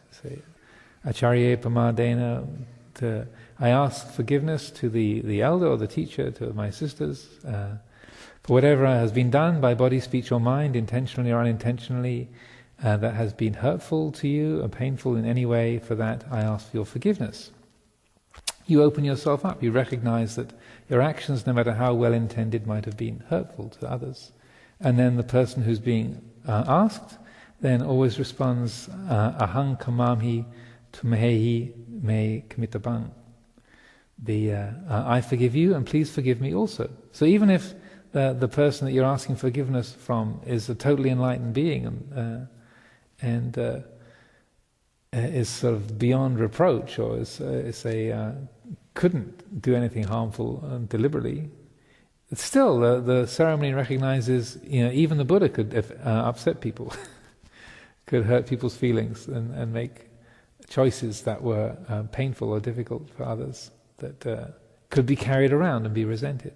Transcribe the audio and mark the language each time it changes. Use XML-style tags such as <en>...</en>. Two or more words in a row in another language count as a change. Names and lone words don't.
<en>Say,</en> <pi>Acharya Pamadena,</pi> <en>I ask forgiveness to the elder or the teacher, to my sisters, for whatever has been done by body, speech or mind, intentionally or unintentionally, that has been hurtful to you or painful in any way. For that I ask for your forgiveness. You open yourself up, you recognize that your actions, no matter how well intended, might have been hurtful to others. And then the person who's being asked then always responds,</en> <pi>ahang kamamhi tumehi me kamitabang.</pi> <en>I forgive you and please forgive me also. So even if the person that you're asking forgiveness from is a totally enlightened being and is sort of beyond reproach, or couldn't do anything harmful deliberately, still the ceremony recognizes, even the Buddha could upset people, could hurt people's feelings and make choices that were painful or difficult for others, that could be carried around and be resented.</en>